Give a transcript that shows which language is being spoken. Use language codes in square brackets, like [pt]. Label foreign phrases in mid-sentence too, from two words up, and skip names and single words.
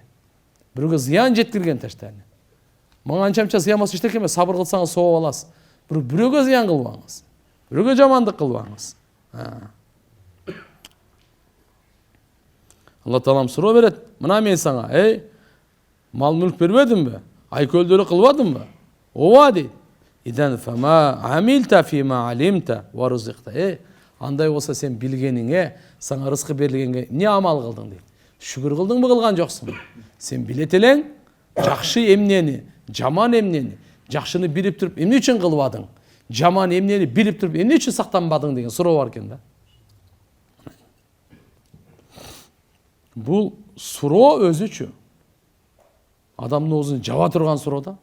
[ky] Бирөөгө зыян жеткирген таштайлы. Мага анча зыянмас иштеке эмес, сабыр кылсаңыз сооп аласыз. Бирөөгө зыян кылбаңыз. Бирөөгө жамандык кылбаңыз. Алла Таалам суроо берет. Мына мен сага, мал мүлк бербедимби? Айкөлдөрү кылбадымбы? Ооба дейт. [ar] إذن فما عملت فيما علمت ورزقت. [ky] Андай болса сен билгениңе, саңа рызкы берилгенге не амал кылдың дейт. Шүгүр кылдыңбы, кылган жоксуңбу? Сен билет элең, жакшы эмнени, жаман эмнени, жакшыны билип туруп эмне үчүн кылбадың? Жаман эмнени билип туруп эмне үчүн сактанбадың деген суроо бар экен да. Бул суроо өзүчү адамдын оозун жаба турган суроо да.